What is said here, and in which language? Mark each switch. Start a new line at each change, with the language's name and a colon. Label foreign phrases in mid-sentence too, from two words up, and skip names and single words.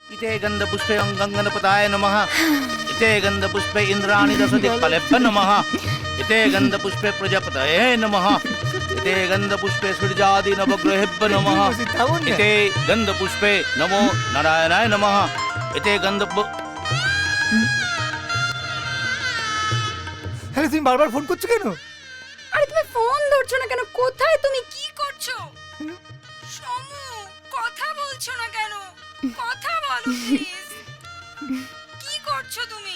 Sanskrit: इते गन्धपुष्पे गङ्गनपताय नमः। इते गन्धपुष्पे इन्द्राणि दशदिक्पालेभ्यो नमः। इते गन्धपुष्पे प्रजापतये नमः। इते गन्धपुष्पे सूर्यादि नवग्रहेभ्यो नमः। इते गन्धपुष्पे नमो नारायणाय नमः। इते
Bangla: আরে তুমি বারবার ফোন করছো কেন? আরে তুমি ফোন ধরছো না কেন? কোথায় তুমি? কি করছো? সমু, কথা বলছো না কেন? কথা বলো প্লিজ। কি করছো তুমি?